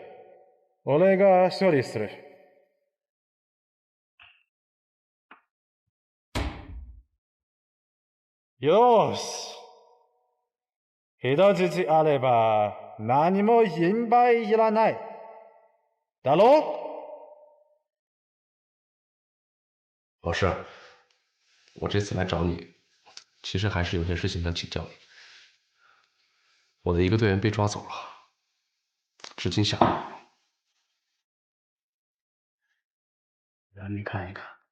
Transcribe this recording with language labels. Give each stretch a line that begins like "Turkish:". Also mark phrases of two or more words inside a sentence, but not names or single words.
Japanese: 俺が処理する。よーし。人質あれば何も心配いらない。だろ？
Chinese: 老师，我这次来找你，其实还是有些事情想请教你。我的一个队员被抓走了，至今下落。让你看一看。